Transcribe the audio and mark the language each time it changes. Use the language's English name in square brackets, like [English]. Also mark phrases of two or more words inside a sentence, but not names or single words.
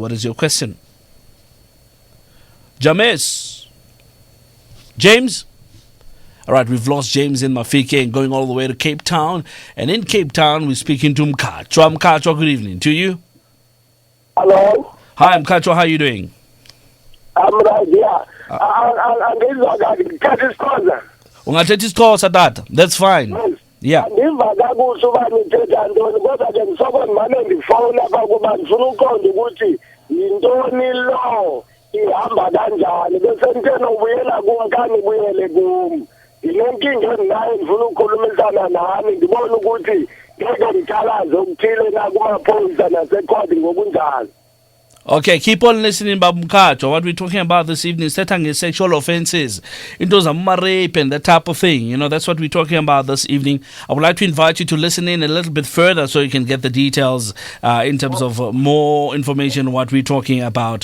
[English] What is your question? James. All right, we've lost James in Mafikeng, going all the way to Cape Town. And in Cape Town, we're speaking to Mkhatshwa. Mkhatshwa, good evening to you. Hello. Hi, Mkhatshwa, how are you doing? I'm right here. [Xhosa] Ungathetha isiXhosa tata. [English] That's fine. Yeah. [Xhosa] Andiva kakuhle uba nithetha ntoni, kodwa ke ndisoloko ndimane ndifowuna apha kuba ndifuna uqonda ukuthi yintoni lo ihamba kanjani, bese ndithe nobuyela kum kani buyele kum. Yinenkinga endinayo, ndifuna ukukhulumisana nani ndibone ukuthi ngeke ndikhalaze okuthile na kumaphoyisa nasekhodi ngokunjalo. [English] Okay, keep on listening, Babu Mkhatshwa. What we're talking about this evening is sexual offenses, into rape and that type of thing. That's what we're talking about this evening. I would like to invite you to listen in a little bit further so you can get the details in terms of more information what we're talking about.